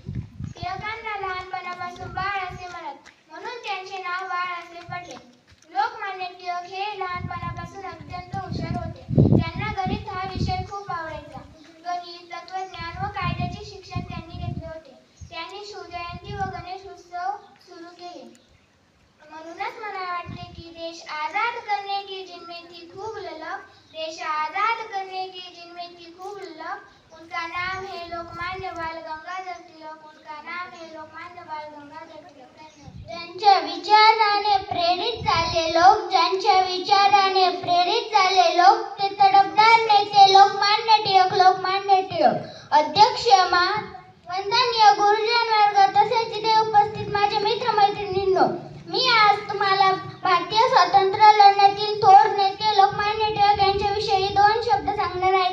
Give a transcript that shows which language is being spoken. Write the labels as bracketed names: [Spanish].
[Marathi] टिळकांना लहानपणापासून बाळ असे म्हणत, म्हणून त्यांचे नाव बाळ असे पडले. लोकमान्य टिळक हे लहानपणापासून अत्यंत हुशार होते. त्यांना गणित हा विषय खूप आवडायचा. गणित, तत्वज्ञान व कायद्याचे शिक्षण त्यांनी घेतले होते. त्यांनी शिवजयंती व गणेश उत्सव सुरू केले. म्हणूनच मला वाटते की [Hindi] देश आजाद करने की जिनमें थी खूब ललक, देश आजाद करने की जिनमें थी खूब ललक, उनका नाम है लोकमान्य बाल गंगाधर टिळक, उनका नाम है लोकमान्य बाल गंगाधर टिळक. [Marathi] त्यांच्या विचाराने प्रेरित झाले लोक, ज्यांच्या विचाराने प्रेरित झाले लोक, ते तडफदार नेते लोकमान्य टिळक, लोकमान्य टिळक. अध्यक्ष वंदनीय गुरुजन वर्ग तसेच इथे उपस्थित माझे मित्रमैत्रिणींनो, मी आज तुम्हाला भारतीय स्वातंत्र्य लढण्यातील थोर नेते लोकमान्य टिळक यांच्याविषयी 2 शब्द सांगणार आहे.